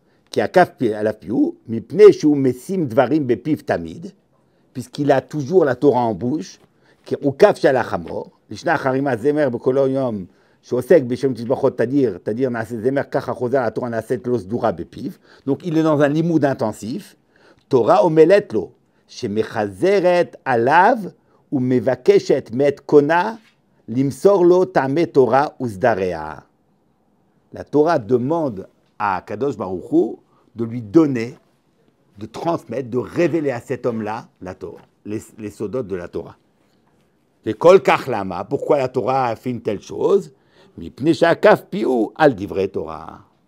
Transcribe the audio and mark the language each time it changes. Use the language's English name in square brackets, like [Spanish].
[Hebrew] Qui a kaf alav piou, mipne she'u mesim dvarim bepiv tamid, [French] puisqu'il a toujours la Torah en bouche, [Hebrew] ou kaf she'alach hamor, lishna charima zemer bekolo yom, שעוסק בשם תשבחות תדיר נעשה זמר, ככה חוזר התורה נעשית לו סדורה בפיו. [French] Donc il est dans un limoud intensif. [Hebrew] תורה עמלת לו, שמחזרת עליו ומבקשת מאת קונה, למסור לו טעמי תורה וסדריה. [French] La Torah demande à Kadosh Baruch Hu de lui donner, de transmettre, de révéler à cet homme-là la Torah, les sodotes de la Torah. Les kol kach lama, pourquoi la Torah a fait une telle chose? [Hebrew] Mipnei she'akaf piou al divrei Torah.